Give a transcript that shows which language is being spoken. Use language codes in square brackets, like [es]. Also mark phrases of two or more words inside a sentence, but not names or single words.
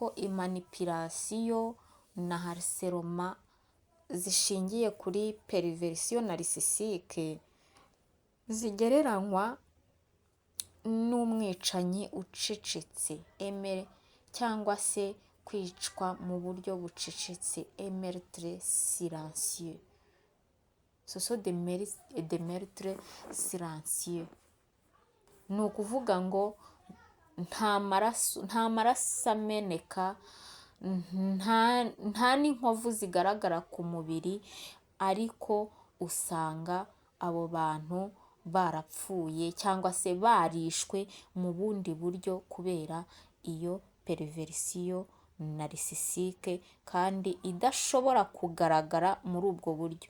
[rw] imanipulation na harcèlement zishingiye kuri [fr] perversion narisisike [rw] zigereranywa n'umwicanyi ucecetse cyangwa se kwicwa mu buryo bucecetse, [fr] meurtre silencieux. Ce sont des meurtres silencieux. [rw] Ni ukuvuga ngo nta maraso ameneka, nta n'inkovu zigaragara ku mubiri, ariko usanga abo bantu barapfuye cyangwa se barishwe mu bundi buryo kubera iyo [fr] perversion narisisike, [rw] kandi idashobora kugaragara muri ubwo buryo.